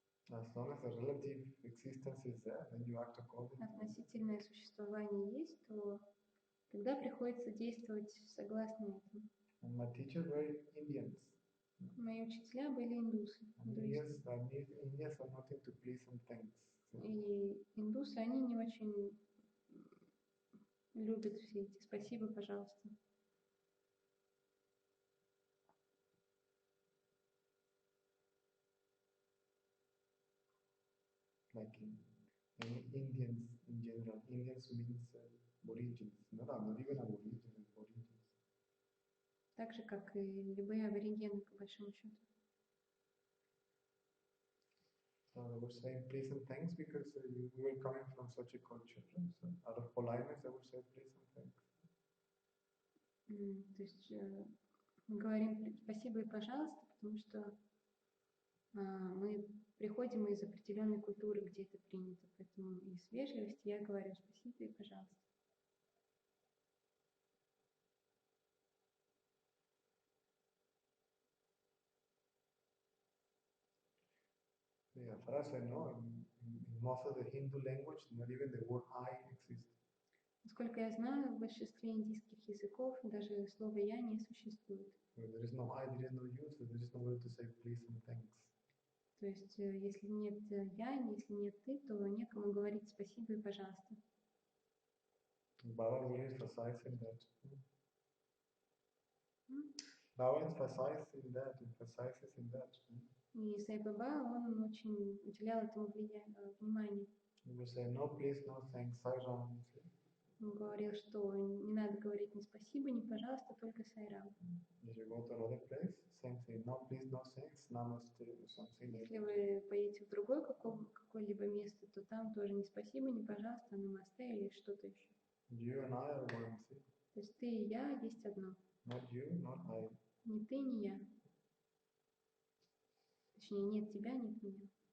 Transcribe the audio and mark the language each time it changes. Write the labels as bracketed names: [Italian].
[English] As long as the relative existence is there, then you act accordingly. [Russian] Относительное существование есть, то тогда приходится действовать согласно этому. [English] And my teachers were Indians. [Russian] Мои учителя были индусы. [English] Indians are not into please and thanks. [Russian] И индусы, они не очень любят все эти спасибо, пожалуйста. [English] Like in Indians in general. Indians means origins. No, not even aborigines, origins. [Russian] Так же, как и любые аборигены, по большому счету. [English] So they were saying please and thanks because we were coming from such a culture. Right? So out of politeness, they would say please and thanks. [Russian] То есть мы говорим спасибо и пожалуйста, потому что мы приходим из определенной культуры, где это принято. Поэтому из вежливости я говорю спасибо и пожалуйста. [English] Yeah, as far as I know, in most of the Hindu language, not even the word I exists. [Russian] Насколько я знаю, в большинстве индийских языков даже слово «я» не существует. [English] So there is no I, there is no you, so there is no way to say please and thanks. [Russian] То есть, если нет я, если нет ты, то некому говорить спасибо и пожалуйста. [English] Baba will emphasize in that. Baba emphasizes in that. [Russian] И Sai Baba, он очень уделял этому внимание. [English] He would say, no please, no thanks, Sairam. [Russian] Он говорил, что не надо говорить ни спасибо, ни пожалуйста, только Сайрам. [English] If you go to another place, same thing. No please, no thanks, namaste, something like [Russian] Если вы поедете в другое какое-либо место, то там тоже ни спасибо, ни пожалуйста, намасте или что-то еще. [English] You and I are one. [Russian] То есть ты и я есть одно. [English] Not you, not I. [Russian] Ни ты, ни я. Точнее, нет тебя, нет меня.